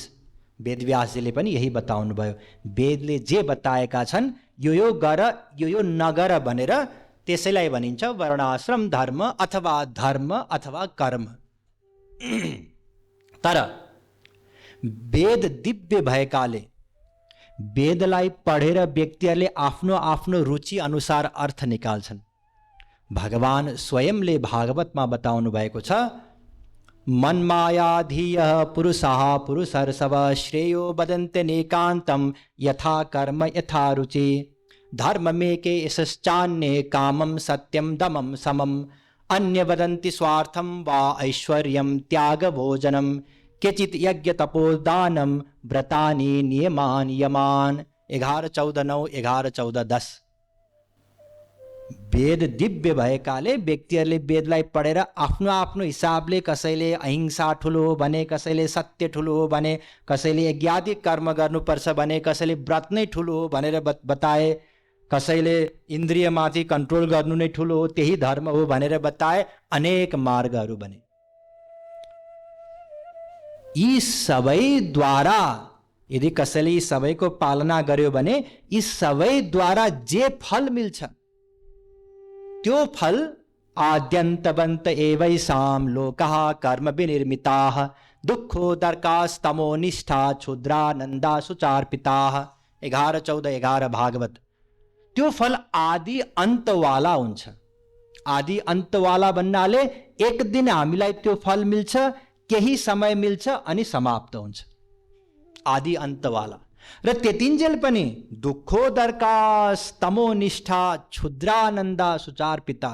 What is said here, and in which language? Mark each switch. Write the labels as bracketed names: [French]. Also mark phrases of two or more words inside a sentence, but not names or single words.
[Nepali] वेदव्यासजीले पनि यही बताउनु भयो। वेदले जे बताएका छन् यो गर यो नगर भनेर त्यसैलाई भनिन्छ वर्णाश्रम धर्म अथवा कर्म। तर वेद दिव्य भएकाले वेदलाई पढेर व्यक्तिहरूले आफ्नो आफ्नो रुचि अनुसार अर्थ निकाल्छन्। भगवान स्वयंले भागवतमा बताउनु भएको छ, [Sanskrit] मन्मायाधीयः पुरुषाः पुरुषर्षभ श्रेयो वदन्ते नेकान्तं यथा कर्म यथा रुचि धर्ममेके यशश्चान्ये कामं सत्यं दमं समम् अन्य वदन्ति स्वार्थं वा ऐश्वर्यं त्यागभोजनं केचित् यज्ञ तपोदानं व्रतानि नियमान् यमान्। 11:14-9, 11:14-10। [Nepali] वेद दिव्य भएकाले व्यक्तिहरूले वेदलाई पढेर आफ्नो आफ्नो हिसाबले, कसैले अहिंसा ठुलो हो भने, कसैले सत्य ठुलो हो भने, कसैले यज्ञादिक कर्म गर्नुपर्छ भने, कसैले व्रत नै ठुलो हो भनेर बताए, कसैले इन्द्रियमाथि कन्ट्रोल गर्नु नै ठुलो हो, त्यही धर्म हो भनेर बताए। अनेक मार्गहरू बने। यी सबैद्वारा यदि कसैले यी सबैको पालना गर्यो भने यी सबैद्वारा जे फल मिल्छ त्यो फल [Sanskrit] आद्यन्तवन्त एवैषां लोकः कर्म विनिर्मिताः दुःखोदर्कास्तमो निष्ठा क्षुद्रानन्दा सुचार्पिताः। [Nepali] 11:14-11 भागवत। त्यो फल आदि अन्तवाला हुन्छ। आदि अन्तवाला भन्नाले एक दिन हामीलाई त्यो फल मिल्छ, केही समय मिल्छ अनि समाप्त हुन्छ। आदि अन्तवाला र त्यतिन्जेल पनि [Sanskrit] दुःखोदर्कास्तमो निष्ठा क्षुद्रानन्दा सुचार्पिता।